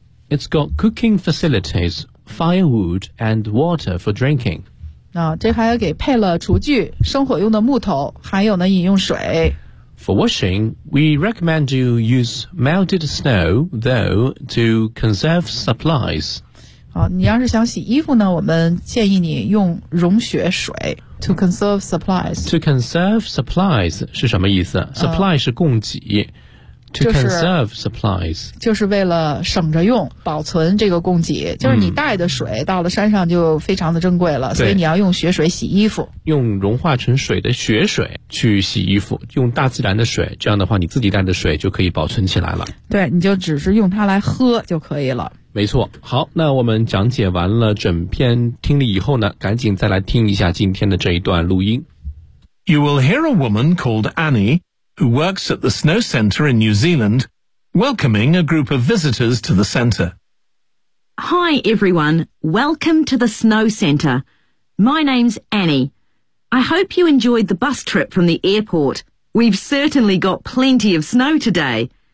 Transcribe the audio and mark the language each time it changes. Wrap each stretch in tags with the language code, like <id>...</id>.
<en>It's got cooking facilities, firewood and water for drinking.</en> <zh>那这还给配了厨具生火用的木头还有呢饮用水。</zh> <en>For washing, we recommend you use melted snow, though, to conserve supplies.</en> <zh>好，你要是想洗衣服呢，我们建议你用融雪水</zh> <en>to conserve supplies. To conserve supplies</en> <zh>是什么意思？Supply 是供给。</zh> <en>To conserve supplies</en> <zh>就是为了省着用，保存这个供给。就是你带的水到了山上就非常的珍贵了，所以你要用雪水洗衣服。用融化成水的雪水去洗衣服，用大自然的水，这样的话你自己带的水就可以保存起来了。对，你就只是用它来喝就可以了。没错。好，那我们讲解完了整篇听力以后呢，赶紧再来听一下今天的这一段录音。</zh> <en>You will hear a woman called Annie. Who works at the Snow Center in New Zealand, welcoming a group of visitors to the center. Hi everyone, welcome to the Snow Center. My name's Annie. I hope you enjoyed the bus trip from the airport. We've certainly got plenty of snow today.</en>